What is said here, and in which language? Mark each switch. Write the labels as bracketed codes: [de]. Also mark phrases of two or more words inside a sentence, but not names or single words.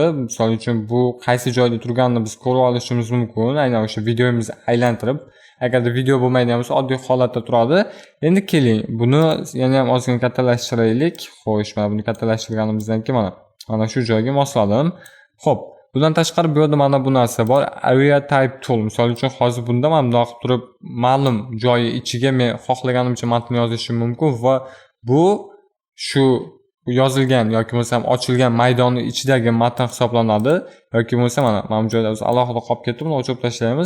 [uz] Misol uchun bu qaysi joyda turganini biz ko'rib olishimiz mumkin. Aynan o'sha videomizni aylantirib Agarda video bo'lmaydigan bo'lsa, oddiy holatda turadi. Endi keling, buni yana ham ozgina kattalashtiraylik. Xo'sh, mana buni kattalashtirganimizdan keyin mana shu joyga mosladim. Xo'p, bundan tashqari bu yerda mana bu narsa bor. [en] Area type tool. [uz] Misol uchun hozir bunda mana bundoq qilib turib, ma'lum joyi ichiga men xohlaganimcha matn yozishim mumkin va bu shu yozilgan yoki bo'lmasam ochilgan maydonning ichidagi matn hisoblanadi yoki bo'lmasa mana bu joyda biz alohida qolib ketdi, buni o'chirib tashlaymiz.